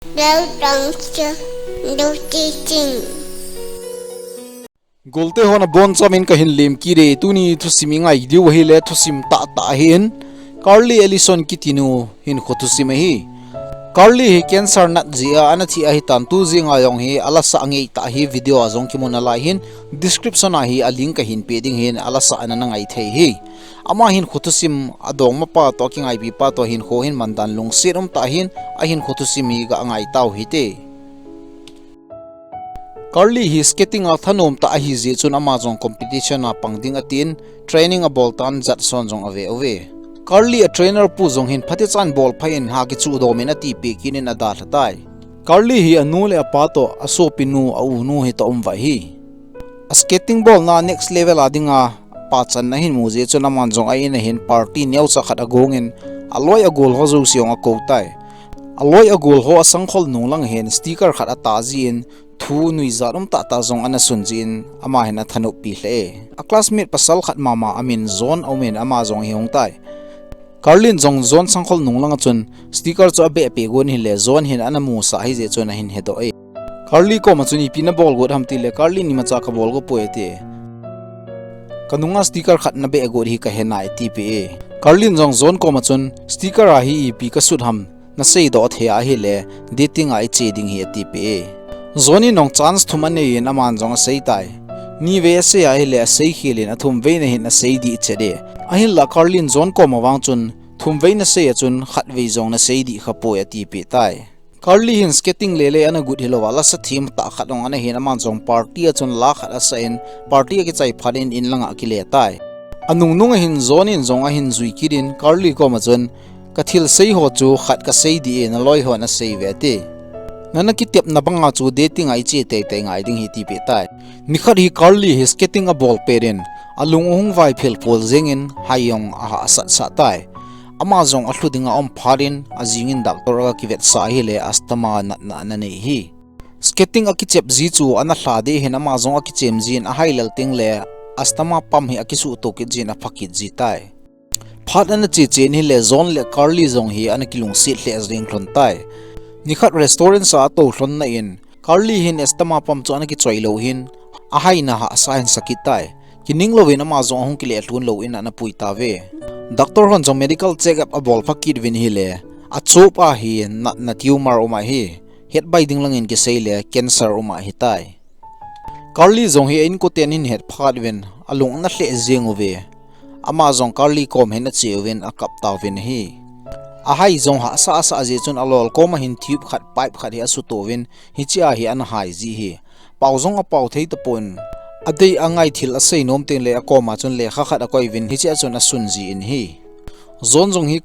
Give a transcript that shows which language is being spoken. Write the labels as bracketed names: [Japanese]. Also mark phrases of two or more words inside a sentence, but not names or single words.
[Thado Chin] golte hona bon chamin ka hin lem ki re tuni Thusim ngai diu hi le Thusim ta hin Carly Allison kitinu hin khotusim hi Carly hi cancer nat zia anathi a hi tan tu zinga yong hi alasa angei ta hi video azong ki mona lai hin description a hi a link ka hin peding hin alasa anana ngai thei hi ama hin khotusim adong ma pa to ki ngai bi pa to hin kho hin mandan lungset ta hin a hin khotusim hi ga ngai taw hi te Carly hi skating a thanom ta hi je chun amazon competition a pangding atin training a boltan zat son jong ave Carly a trainer pu jong hin phate chan bol phain ha ki chu do mena ti pe kinin ada thatai Carly hi anu le apato aso pinu au nu hi to vai hi a skating ball na [English] next level [Thado Chin] adinga pa chan na hin mu je chun aman jong ai na hin party neu cha khat agongin aloi a gol ho zo siong a ko tai aloi a gol ho asangkhol nu lang hen sticker khat ata jin thu nui zarum ta zong ana sunjin ama hena thanu pi hle a classmate pasal khat mama amin zone aumen ama zong hiong tai Carlin zong zone sangkhol nunglang chun sticker cho be pe gon hi le zone hin ana mu sa hi je chuna hin hedo e Carly ko ma chuni pina bol god hamti le Carly ni ma cha ka bol go poete kanunga sticker khat na be god hi ka henai ti pe Carlin zong zone ko ma chun sticker a hi pi ka sut ham na sei do the a hi le dating ai che ding hi ti pe zoni nong chance thumane in aman jong sei tai ni ve se ai le sei khilin athum ve na hin a sei di chede ahin la Carlin zone ko mawang chun thum ve na sei chun khat ve jong na sei di khapo ati pe tai Carly hin skating lele ana good hilo wala sa team ta khatong ana hin aman jong party chun la khat asa in party ki chai pharin in langa ki le tai anung nung hin zone in zong a hin zui kirin Carly ko ma chun kathil sei ho chu khat ka sei di na loi ho na sei ve te nana ki tep na banga chu dating ai che te ngai ding hi ti pe tai nikhat hi Carly hi skating a ball perin alung ung vai phel pol zengin hayong a sat sa tai amazong ahludinga om pharin azingin doctor ga kivet sa hi le astama na nei hi skating a ki chep ji chu ana hlade hin amazong a ki chem jin a hailal ting le astama pam hi akisu to ki jin a phakit ji tai phat ana che chen hi le zone le Carly zong hi ana kilung si hle azring klon tai nikhat restaurant sa to hlon na in Carly hin estama pam chu ana ki choilo hin a haina ha asain sakitai kining lovin amazong hong kile hlun lo in ana puita ve doctor hon jong [English] medical check up [Thado Chin] a bol phakit vin hi le a chopa hi na tumor oma hi het bai ding langin ki seile cancer oma hi tai Carly zong hi in ko ten in het phat vin alung na hle jeng ve amazong Carly kom hen a chewin a kap taw vin hi a hai zong ha sa je chun alol ko ma hin tube khat pipe khat hi asu to win hi chia hi an hai ji hi pau zong a pau thei ta pon adei angai thil a sei nom ten le a ko ma chun le kha khat a koi win hi chia chun a sun ji in hi zon zong hi